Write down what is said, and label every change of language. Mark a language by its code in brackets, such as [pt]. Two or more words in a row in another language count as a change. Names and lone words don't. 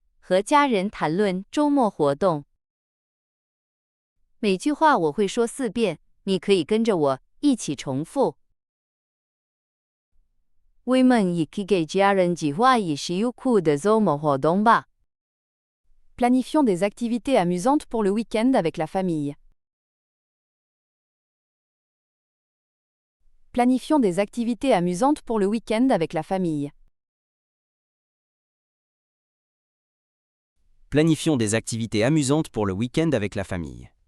[zh] 和家人谈论周末活动。每句话我会说4遍，你可以跟着我一起重复。我们一起给家人计划一些有趣的周末活动吧。 [fr] Planifions des activités amusantes pour le week-end avec la famille. Planifions des activités amusantes pour le week-end avec la famille. Planifions des activités amusantes pour le week-end avec la famille.